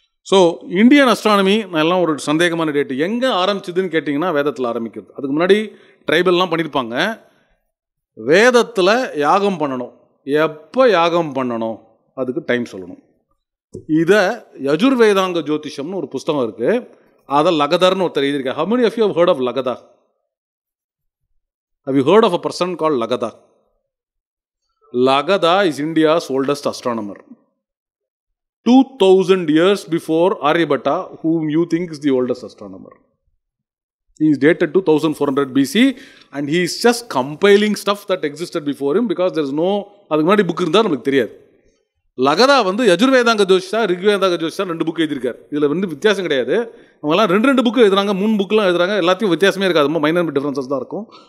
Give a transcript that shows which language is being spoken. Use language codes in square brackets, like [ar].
[ta] So Indian astronomy நான் எல்லாம் ஒரு சந்தேகமான டேட்டு எங்கே ஆரம்பிச்சதுன்னு கேட்டிங்கன்னா வேதத்தில் ஆரம்பிக்கிறது. அதுக்கு முன்னாடி ட்ரைபல்லாம் பண்ணியிருப்பாங்க. வேதத்தில் யாகம் பண்ணணும், எப்போ யாகம் பண்ணணும் அதுக்கு டைம் சொல்லணும். இதை யஜுர்வேதாங்க ஜோதிஷம்னு ஒரு புஸ்தகம் இருக்குது, அதை லகதர்னு ஒருத்தர் எழுதியிருக்காரு. [en] How many of you have heard of Lagada? Have you heard of a person called Lagada? Lagada is India's oldest astronomer. 2000 years before Aryabhatta, whom you think is the oldest astronomer. He is dated to 1400 BC and he is just compiling stuff that existed before him because there is no, [ta] அதுக்கு முன்னாடி book இருந்தால் நமக்கு தெரியாது. லகதா வந்து யஜுர்வேதாங்க ஜோதிஷா, ரிக்வேதாங்க ஜோதிஷா 2 book எழுதியிருக்காரு. இதில் வந்து வித்தியாசம் கிடையாது. அவங்கலாம் 2 புக்கு எழுதுறாங்க, 3 புக்கெலாம் எழுதுறாங்க. எல்லாத்தையும் வித்தியாசமே இருக்காது, ரொம்ப மைனர் டிஃப்ரென்சஸ் தான் இருக்கும்.